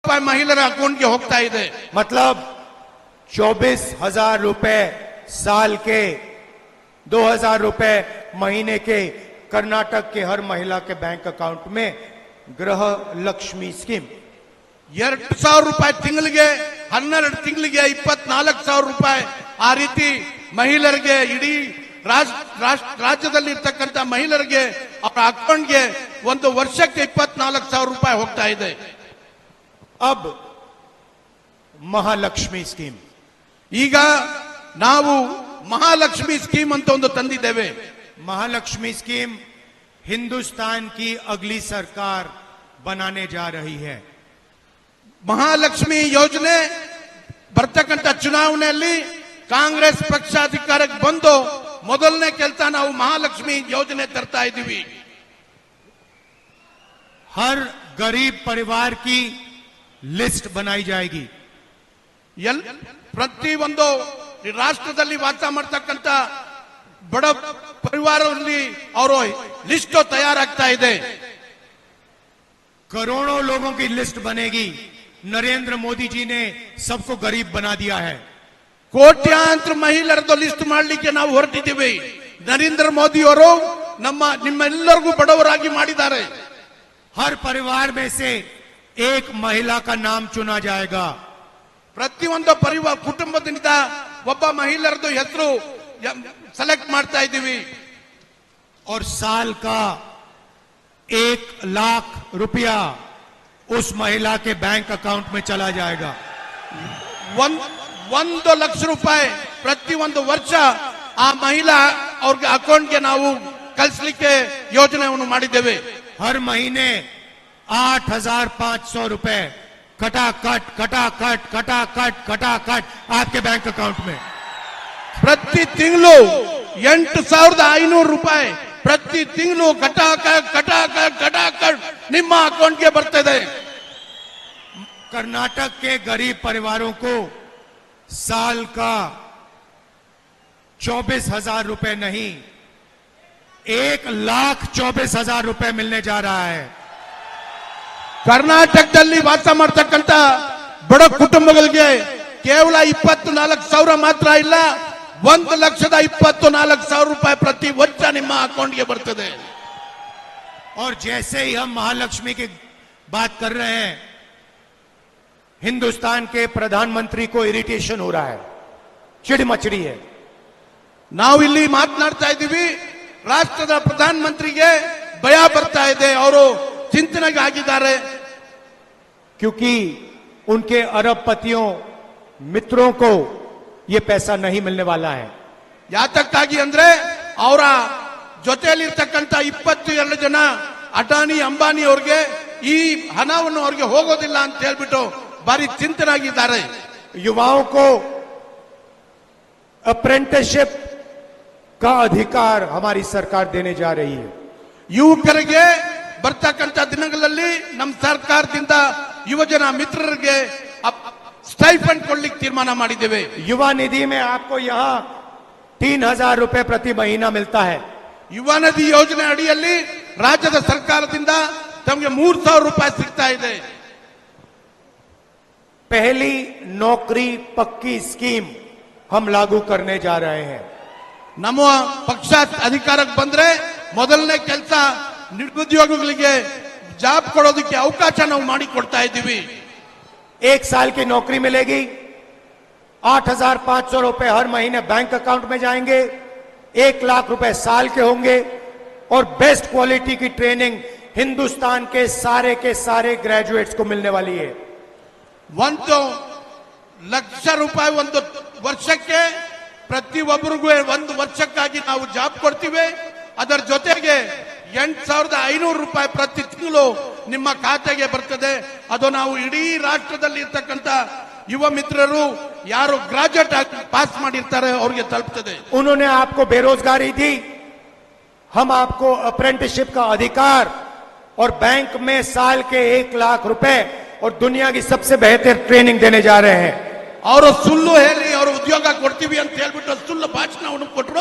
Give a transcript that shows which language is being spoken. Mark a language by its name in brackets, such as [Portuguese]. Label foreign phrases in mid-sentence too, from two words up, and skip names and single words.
[Kannada] ರೂಪಾಯಿ ಮಹಿಳೆಯರ ಅಕೌಂಟ್ಗೆ ಹೋಗ್ತಾ ಇದೆ. [Hindi] मतलब 24,000 रुपए साल के, 2,000 रुपए महीने के कर्नाटक के हर महिला के [English] bank account [Hindi] में गृह लक्ष्मी स्कीम. [Kannada] 2,000 ರೂಪಾಯಿ ತಿಂಗಳಿಗೆ, 12 ತಿಂಗಳಿಗೆ 24,000 ರೂಪಾಯಿ. ಆ ರೀತಿ ಮಹಿಳೆಯರಿಗೆ, ಇಡೀ ರಾಜ್ಯದಲ್ಲಿ ಇರ್ತಕ್ಕಂಥ ಮಹಿಳೆಯರಿಗೆ ಅವರ ಅಕೌಂಟ್ಗೆ ಒಂದು ವರ್ಷಕ್ಕೆ 24,000 ರೂಪಾಯಿ ಹೋಗ್ತಾ ಇದೆ. [Hindi] अब महालक्ष्मी स्कीम. [Kannada] ಈಗ ನಾವು ಮಹಾಲಕ್ಷ್ಮಿ ಸ್ಕೀಮ್ ಅಂತ ಒಂದು ತಂದಿದ್ದೇವೆ. [Hindi] महालक्ष्मी स्कीम हिंदुस्तान की अगली सरकार बनाने जा रही है. [Kannada] ಮಹಾಲಕ್ಷ್ಮಿ ಯೋಜನೆ ಬರ್ತಕ್ಕಂಥ ಚುನಾವಣೆಯಲ್ಲಿ ಕಾಂಗ್ರೆಸ್ ಪಕ್ಷ ಅಧಿಕಾರಕ್ಕೆ ಬಂದು ಮೊದಲನೇ ಕೆಲಸ ನಾವು ಮಹಾಲಕ್ಷ್ಮಿ ಯೋಜನೆ ತರ್ತಾ ಇದ್ದೀವಿ. [Hindi] हर गरीब परिवार की लिस्ट बनाई जाएगी. [Kannada] ಪ್ರತಿ ಒಂದು ರಾಷ್ಟ್ರದಲ್ಲಿ ವಾಸ ಮಾಡ್ತಕ್ಕಂಥ ಬಡ ಪರಿವಾರದಲ್ಲಿ ಅವರು ಲಿಸ್ಟ್ ತಯಾರಾಗ್ತಾ ಇದೆ. [Hindi] करोड़ों लोगों की लिस्ट बनेगी. नरेंद्र मोदी जी ने सबको गरीब बना दिया है. [Kannada] ಕೋಟ್ಯಾಂತರ ಮಹಿಳೆಯರದ್ದು ಲಿಸ್ಟ್ ಮಾಡಲಿಕ್ಕೆ ನಾವು ಹೊರಟಿದ್ದೀವಿ. ನರೇಂದ್ರ ಮೋದಿ ಅವರು ನಿಮ್ಮೆಲ್ಲರಿಗೂ ಬಡವರಾಗಿ ಮಾಡಿದ್ದಾರೆ. [Hindi] हर परिवार में से एक महिला का नाम चुना जाएगा. [Kannada] ಪ್ರತಿಯೊಂದು ಪರಿವಾರ ಕುಟುಂಬದಿಂದ ಒಬ್ಬ ಮಹಿಳೆಯರದ್ದು ಹೆಸರು ಸೆಲೆಕ್ಟ್ ಮಾಡ್ತಾ ಇದ್ದೀವಿ. [Hindi] और साल का 1 लाख रुपया उस महिला के [English] bank account [Hindi] में चला जाएगा. [Kannada] 1 ಲಕ್ಷ ರೂಪಾಯಿ ಪ್ರತಿಯೊಂದು ವರ್ಷ ಆ ಮಹಿಳಾ ಅವ್ರಿಗೆ ಅಕೌಂಟ್ಗೆ ನಾವು ಕಳಿಸಲಿಕ್ಕೆ ಯೋಜನೆಯನ್ನು ಮಾಡಿದ್ದೇವೆ. [Hindi] हर महीने 8,500 रुपए कटाकट कटाकट कटाकट कटाकट आपके [English] bank account [Hindi] में. [Kannada] ಪ್ರತಿ ತಿಂಗಳು 8,500 ರೂಪಾಯಿ ಪ್ರತಿ ತಿಂಗಳು ಕಟಾಕಟ್ ಕಟಾಕಟ್ ಕಟಾಕಟ್ ನಿಮ್ಮ ಅಕೌಂಟ್ಗೆ ಬರ್ತದೆ. [Hindi] कर्नाटक के गरीब परिवारों को साल का 24,000 रुपए नहीं, 1,24,000 रुपए मिलने जा रहा है. [Kannada] ಕರ್ನಾಟಕದಲ್ಲಿ ವಾಸ ಮಾಡ್ತಕ್ಕಂಥ ಬಡ ಕುಟುಂಬಗಳಿಗೆ ಕೇವಲ 24,000 ಮಾತ್ರ ಇಲ್ಲ, 1,24,000 ರೂಪಾಯಿ ಪ್ರತಿ ವರ್ಷ ನಿಮ್ಮ ಅಕೌಂಟ್ಗೆ ಬರ್ತದೆ. [Hindi] और जैसे ही हम महालक्ष्मी की बात कर रहे हैं, हिंदुस्तान के प्रधानमंत्री को इरिटेशन हो रहा है, चिड़ मचड़ी है. [Kannada] ನಾವು ಇಲ್ಲಿ ಮಾತನಾಡ್ತಾ ಇದ್ದೀವಿ, ರಾಷ್ಟ್ರದ ಪ್ರಧಾನಮಂತ್ರಿಗೆ ಭಯ ಬರ್ತಾ ಇದೆ, ಅವರು ಚಿಂತನೆಗೆ ಆಗಿದ್ದಾರೆ. [Hindi] क्योंकि उनके अरबपतियों मित्रों को ये पैसा नहीं मिलने वाला है. [Kannada] ಯಾತಕ್ಕಾಗಿ ಅಂದ್ರೆ ಅವರ ಜೊತೆಯಲ್ಲಿರ್ತಕ್ಕಂಥ 22 ಜನ ಅಟಾನಿ ಅಂಬಾನಿ ಅವ್ರಿಗೆ ಈ ಹಣವನ್ನು ಅವ್ರಿಗೆ ಹೋಗೋದಿಲ್ಲ ಅಂತ ಹೇಳ್ಬಿಟ್ಟು ಭಾರಿ ಚಿಂತನಾಗಿದ್ದಾರೆ. [Hindi] युवाओं को अप्रेंटिसशिप का अधिकार हमारी सरकार देने जा रही है. [Kannada] ಯುವಕರಿಗೆ ಬರ್ತಕ್ಕಂಥ ದಿನಗಳಲ್ಲಿ ನಮ್ಮ ಸರ್ಕಾರದಿಂದ ಯುವಜನ ಮಿತ್ರರಿಗೆ ಸ್ಟೈಫಂಡ್ ಕೊಡ್ಲಿಕ್ಕೆ ತೀರ್ಮಾನ ಮಾಡಿದ್ದೇವೆ. [Hindi] युवा निधि में आपको यहाँ 3,000 रुपए प्रति महीना मिलता है. [Kannada] ಯುವ ನಿಧಿ ಯೋಜನೆ ಅಡಿಯಲ್ಲಿ ರಾಜ್ಯದ ಸರ್ಕಾರದಿಂದ ತಮಗೆ 3,000 ರೂಪಾಯಿ ಸಿಗ್ತಾ ಇದೆ. [Hindi] पहली नौकरी पक्की स्कीम हम लागू करने जा रहे हैं. [Kannada] ನಮ್ಮ ಪಕ್ಷ ಅಧಿಕಾರಕ್ಕೆ ಬಂದ್ರೆ ಮೊದಲನೇ ಕೆಲಸ ನಿರುದ್ಯೋಗಿಗಳಿಗೆ ಜಾಬ್ ಕೊಡೋದಕ್ಕೆ ಅವಕಾಶ ನಾವು ಮಾಡಿ ಕೊಡ್ತಾ ಇದ್ದೀವಿ. [Hindi] 1 साल की नौकरी मिलेगी, 8,500 रुपए हर महीने [English] bank account [Hindi] में जाएंगे, 1 लाख रुपए साल के होंगे और [English] best quality [Hindi] की ट्रेनिंग हिंदुस्तान के सारे ग्रेजुएट्स को मिलने वाली है. [Kannada] 1 ಲಕ್ಷ ರೂಪಾಯಿ ಒಂದು ವರ್ಷಕ್ಕೆ ಪ್ರತಿಯೊಬ್ಬರಿಗೂ 1 ವರ್ಷಕ್ಕಾಗಿ ನಾವು ಜಾಬ್ ಕೊಡ್ತೀವಿ. ಅದರ ಜೊತೆಗೆ 8,500 ರೂಪಾಯಿ ಪ್ರತಿ ತಿಂಗಳು ನಿಮ್ಮ ಖಾತೆಗೆ ಬರ್ತದೆ. ಅದು ನಾವು ಇಡೀ ರಾಷ್ಟ್ರದಲ್ಲಿ ಇರ್ತಕ್ಕಂಥ ಯುವ ಮಿತ್ರರು ಯಾರು ಗ್ರಾಜುಯೇಟ್ ಆಗಿ ಪಾಸ್ ಮಾಡಿರ್ತಾರೆ ಅವ್ರಿಗೆ ತಲುಪ್ತದೆ. [Hindi] उन्होंने आपको बेरोजगारी दी, हम आपको अप्रेंटिसशिप का अधिकार और बैंक में साल के 1 लाख रुपए और दुनिया की सबसे बेहतर ट्रेनिंग देने जा रहे हैं. [Kannada] ಅವರು ಸುಳ್ಳು ಹೇಳಿ ಅವರು ಉದ್ಯೋಗ ಕೊಡ್ತೀವಿ ಅಂತ ಹೇಳ್ಬಿಟ್ಟು ಸುಳ್ಳು ಭಾಷಣವನ್ನು ಕೊಟ್ಟರು.